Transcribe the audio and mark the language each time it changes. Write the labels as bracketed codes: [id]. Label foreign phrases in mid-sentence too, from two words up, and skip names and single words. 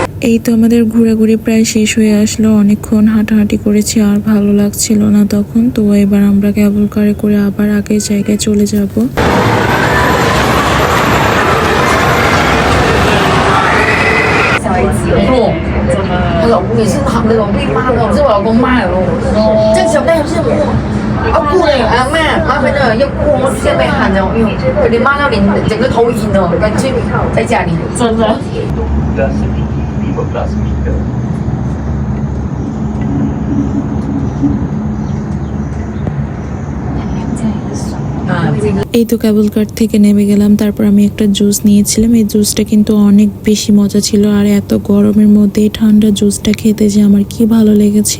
[bn] এই তো আমাদের ঘোরাঘুরি প্রায় শেষ হয়ে আসলো, অনেকক্ষণ হাঁটাহাঁটি করেছি আর ভালো লাগছিল না তখন। তো এবার আমরা [en] cable car [bn] করে আবার আগের জায়গায় চলে যাব। [zh] 她老公也是好那种被骂的，是我老公骂的咯。这小妹是我。要哭了，麻烦了，要哭，我现在被喊了，哎呦，有点骂到连整个头晕了，干脆在家里。真的。 [bn] এই তো [en] cable car [bn] থেকে নেমে গেলাম, তারপর আমি একটা জুস নিয়েছিলাম। এই জুসটা কিন্তু অনেক বেশি মজা ছিল, আর এত গরমের মধ্যে এই ঠান্ডা জুসটা খেতে যে আমার কি ভালো লেগেছিল।